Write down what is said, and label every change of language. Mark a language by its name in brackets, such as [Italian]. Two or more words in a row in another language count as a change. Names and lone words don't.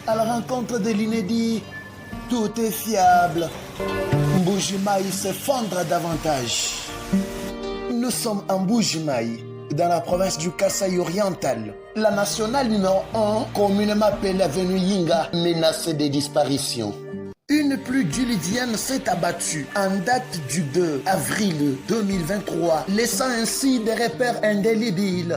[French] rencontre de l'inédit. Tout est fiable. Mbuji-Mayi s'effondre davantage. Nous sommes en Mbuji-Mayi, dans la province du Kasaï oriental. La nationale numéro 1, communément appelée avenue Yinga, menacée de disparition. Une pluie diluvienne s'est abattue en date du 2 avril 2023, laissant ainsi des repères indélébiles.